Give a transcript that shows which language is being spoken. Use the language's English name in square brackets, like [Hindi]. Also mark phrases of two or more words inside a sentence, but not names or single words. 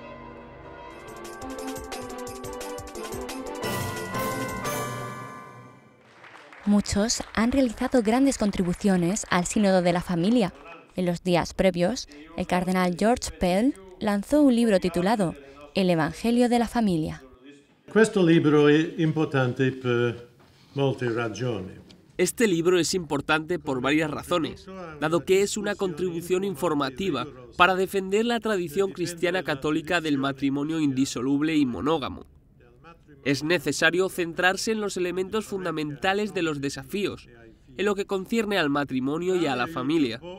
[Spanish] Muchos han realizado grandes contribuciones al sínodo de la familia. En los días previos, el cardenal George Pell lanzó un libro titulado El Evangelio de la Familia. [Italian] Questo libro è importante per molte ragioni. [Spanish] Este libro es importante por varias razones, dado que es una contribución informativa para defender la tradición cristiana católica del matrimonio indisoluble y monógamo. Es necesario centrarse en los elementos fundamentales de los desafíos, en lo que concierne al matrimonio y a la familia.